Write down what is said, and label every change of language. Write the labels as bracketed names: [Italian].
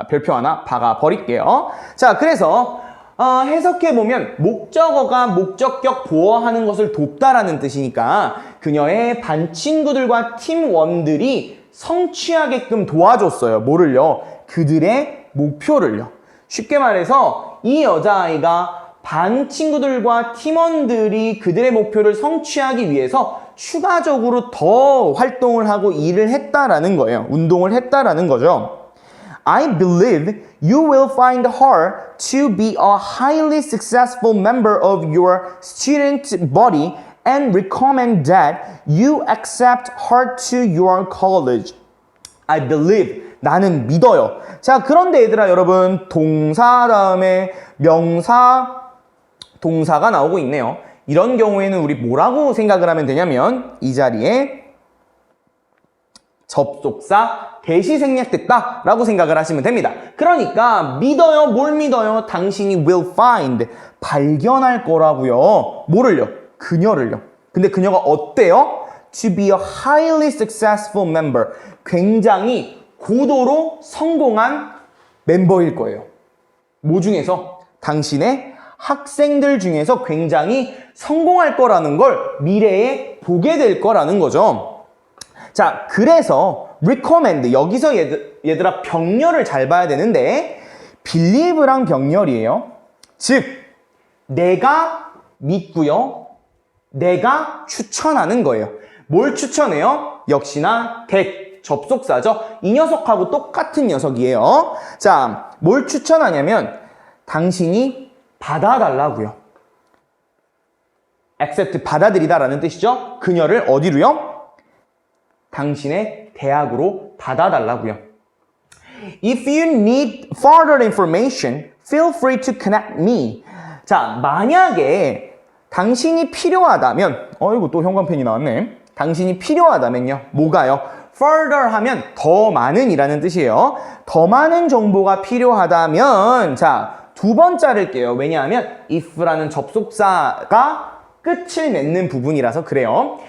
[Korean] 자, 별표 하나 박아 버릴게요. 자, 그래서 해석해보면 목적어가 목적격 보어하는 것을 돕다라는 뜻이니까 그녀의 반 친구들과 팀원들이 성취하게끔 도와줬어요. 뭐를요? 그들의 목표를요. 쉽게 말해서 이 여자아이가 반 친구들과 팀원들이 그들의 목표를 성취하기 위해서 추가적으로 더 활동을 하고 일을 했다라는 거예요. 운동을 했다라는 거죠. [English] I believe you will find her to be a highly successful member of your student body and recommend that you accept her to your college. I believe. [Korean] 나는 믿어요. 자, 그런데 얘들아 여러분 동사 다음에 명사 동사가 나오고 있네요. 이런 경우에는 우리 뭐라고 생각을 하면 되냐면 이 자리에 접속사 대시 생략됐다 라고 생각을 하시면 됩니다. 그러니까 믿어요. 뭘 믿어요? 당신이 [English] will find [Korean] 발견할 거라고요. 뭐를요? 그녀를요. 근데 그녀가 어때요? [English] To be a highly successful member. [Korean] 굉장히 고도로 성공한 멤버일 거예요. 뭐 중에서? 당신의 학생들 중에서 굉장히 성공할 거라는 걸 미래에 보게 될 거라는 거죠. 자, 그래서 recommend 여기서 얘들아 병렬을 잘 봐야 되는데 believe랑 병렬이에요. 즉 내가 믿고요. 내가 추천하는 거예요. 뭘 추천해요? 역시나 that 접속사죠. 이 녀석하고 똑같은 녀석이에요. 자, 뭘 추천하냐면 당신이 받아달라고요. accept 받아들이다라는 뜻이죠. 그녀를 어디로요? 당신의 대학으로 받아달라고요. [English] If you need further information, feel free to connect me. [Korean] 자, 만약에 당신이 필요하다면, 어이구 또 형광펜이 나왔네. 당신이 필요하다면요. 뭐가요? further 하면 더 많은 이라는 뜻이에요. 더 많은 정보가 필요하다면 자, 두 번 자를게요. 왜냐하면 if라는 접속사가 끝을 맺는 부분이라서 그래요.